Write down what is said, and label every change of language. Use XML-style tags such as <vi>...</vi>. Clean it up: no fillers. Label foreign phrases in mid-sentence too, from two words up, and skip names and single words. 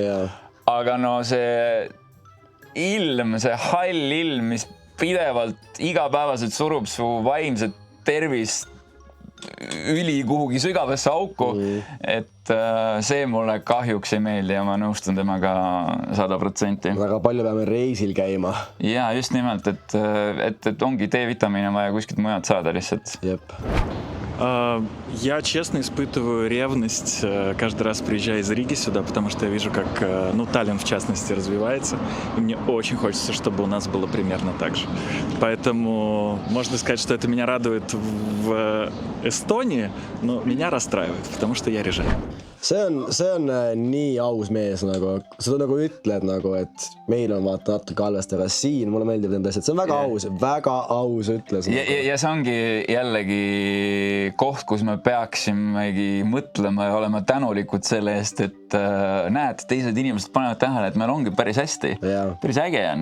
<et>Aga see ilm, see hall ilm, mis pidevalt igapäevaselt surub su vaimset tervist üli kuhugi sügavasse auku, et see mulle kahjuks ei meeldi ja ma nõustun temaga 100%. Väga palju peame reisil käima. Ja just nimelt, et ongi D-vitamiine vaja kuskilt mujalt saada lihtsalt. Jep.</et> <ru>Я честно испытываю ревность каждый раз, приезжая из Риги сюда, потому что я вижу, как Таллин в частности развивается, и мне очень хочется, чтобы у нас было примерно так же. Поэтому можно сказать, что это меня радует в Эстонии, но меня расстраивает, потому что я рижанин.</ru> <et>See on nii aus mees, sa ütled, et meil on vaata natuke halvasti, aga siin mulle meeldib need asjad, see on väga aus ütles. Ja see ongi jällegi koht, kus me peaksimegi mõtlema ja olema tänulikud selle eest, et näed, teised inimesed panevad tähele, et meil ongi päris hästi, päris äge on.</et>